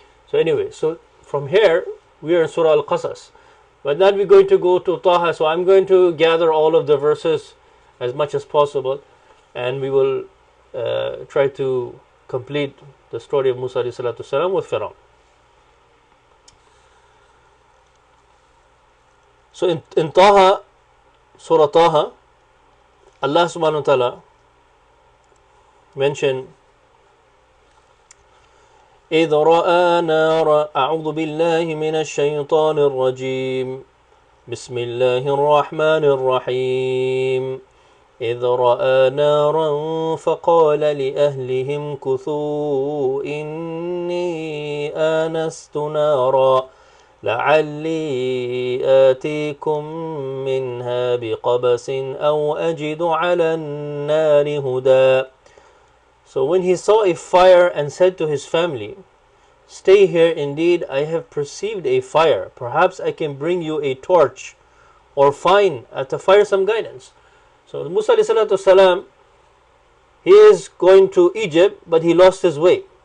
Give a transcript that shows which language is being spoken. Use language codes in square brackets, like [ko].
[en] So anyway, so from here we are in Surah Al-Qasas, but now we're going to go to Taha. So I'm going to gather all of the verses as much as possible, and we will try to complete the story of Musa alayhi salatu salam with Fir'aun. So in Taha, Surah Taha, Allah subhanahu wa ta'ala mentioned [ar] إذ رأى نارا أعوذ بالله من الشيطان الرجيم بسم الله الرحمن الرحيم إذ رأى نارا فقال لأهلهم كثوا إني آنست نارا لعلي آتيكم منها بقبس أو أجد على النار هدى. [en] So when he saw a fire and said to his family, stay here, indeed I have perceived a fire, perhaps I can bring you a torch or find at the fire some guidance. So Musa alayhi salatu salam, he is going to Egypt, but he lost his way.